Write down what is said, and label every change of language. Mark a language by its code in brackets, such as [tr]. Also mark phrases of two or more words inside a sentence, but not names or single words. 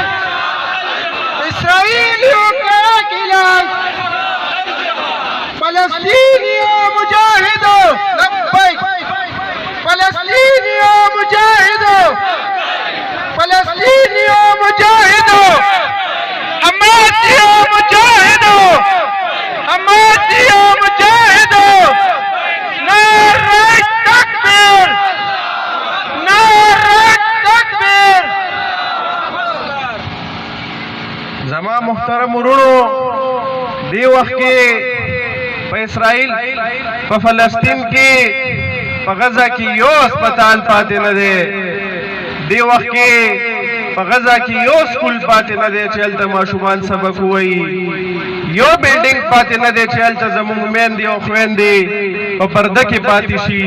[ur] اسرائیلیوں کا ایک علاج، فلسطینیوں مجاہدوں لبیک، فلسطینیوں مجاہدوں، فلسطینیوں مجاہدوں، حماسیوں مجاہدوں، حماسیوں مجاہدوں، نعرہ تکبیر، نعرہ تکبیر. [ps] زما محترم ورونو، دی وخت کې په اسرائیل په فلسطین کې په غزه کې یو هسپتال پاتې نه دی. دی وخت کې په غزه کې یو سکول پاتې نه دی چې هلته ماشومان سبق ووایي، یو بلډینګ پاتې نه دی چې هلته زموږ میندې او خویندې په پرده کې پاتې شي.